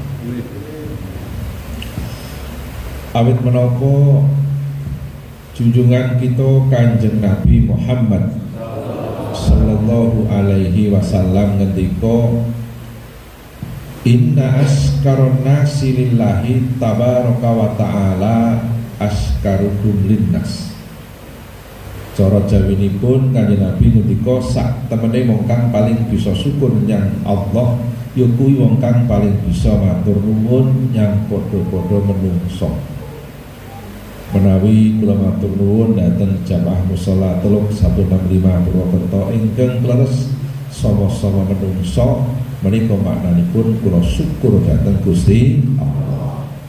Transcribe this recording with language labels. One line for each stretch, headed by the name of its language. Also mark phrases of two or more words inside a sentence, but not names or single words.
Javanese: Awit menapa junjungan kita Kanjeng Nabi Muhammad
Arabic: صلى الله عليه وسلم
Javanese: ngendika,
Arabic: إن أشكر الناس لله تبارك وتعالى أشكرهم للناس.
Javanese: Cara jawinipun Kanjeng Nabi ngendika sak temene wong kang paling bisa syukur nyang Allah ya kuwi wong kang paling bisa matur nuwun nyang padha-padha menungso. Menawi kula matur nuwun dhateng jamaah mushola 3165 Purwokerto ingkang leres sama-sama menungso, menika maknanipun kula syukur dhateng Gusti Allah.